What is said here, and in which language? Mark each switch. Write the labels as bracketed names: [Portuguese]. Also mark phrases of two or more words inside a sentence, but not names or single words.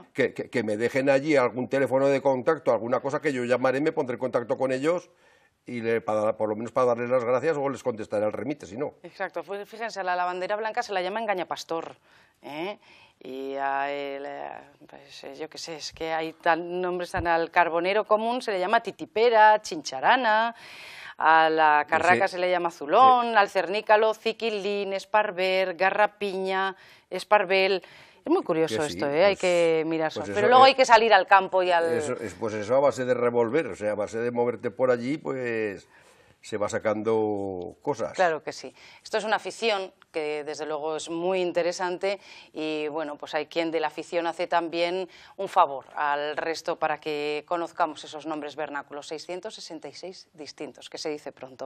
[Spanish] Que me dejen allí algún teléfono de contacto, alguna cosa que yo llamaré, me pondré en contacto con ellos, y por lo menos para darles las gracias, o les contestaré al remite, si no. Exacto, fíjense, a la lavandera blanca se la llama engañapastor, y a pues, yo qué sé, es que hay nombres, al carbonero común se le llama titipera, chincharana, a la carraca se le llama azulón, al cernícalo, ciquilín, esparver, garrapiña, esparvel. Es muy curioso Que sí, esto, hay pues, que mirar pues eso. eso Pero luego es- hay que salir al campo y al... Pues eso a base de revolver, o sea, a base de moverte por allí, pues se va sacando cosas. Claro que sí. Esto es una afición que desde luego es muy interesante y bueno, pues hay quien de la afición hace también un favor al resto para que conozcamos esos nombres vernáculos, 666 distintos, que se dice pronto.